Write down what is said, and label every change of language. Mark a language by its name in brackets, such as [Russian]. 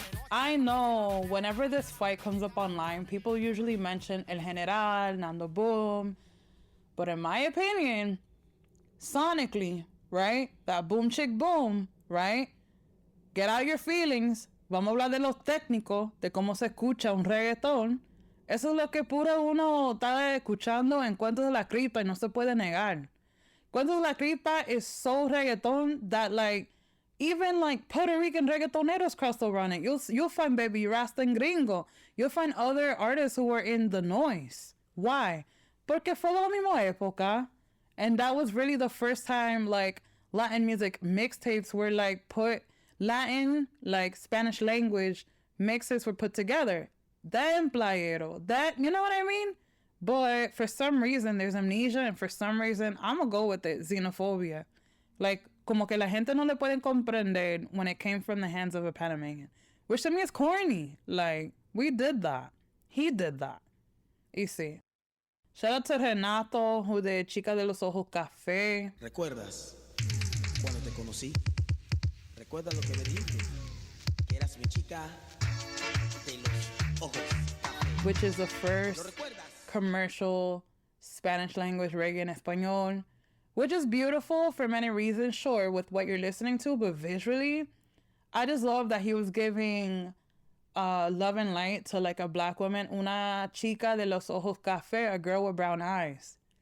[English] I know whenever this fight comes up online, people usually mention El General, Nando Boom. But in my opinion, sonically, right? That boom chick boom, right? Get out your feelings. [Spanish] Vamos a hablar de lo técnico, de cómo se escucha un reggaetón. Eso es lo que puro uno está escuchando en Cuentos de la Cripta y no se puede negar. [English] Cuentos de la Cripta is so reggaeton that like even like Puerto Rican reggaetoneros crossed over on it. You'll find Baby Rasta and Gringo. You'll find other artists who were in the noise. Why? [Spanish] Porque fue la misma época. [English] And that was really the first time like Latin music mixtapes were like put Latin, like Spanish language mixes were put together. That emplayero, that, you know what I mean? But for some reason, there's amnesia, and for some reason, I'm gonna go with it, xenophobia. Like, como que la gente no le pueden comprender when it came from the hands of a Panamanian. Which to me is corny. Like, we did that. He did that. Y sí. Shout out to Renato, who de Chica de los Ojos Café. [Spanish] ¿Recuerdas cuando te conocí? ¿Recuerdas lo que me dijiste? Que eras mi chica de los ojos café. [English] Which is the first commercial Spanish language reggae en español, which is beautiful for many reasons, sure, with what you're listening to, but visually, I just love that he was giving love and light to like a black woman, una chica de los ojos café, a girl with brown eyes.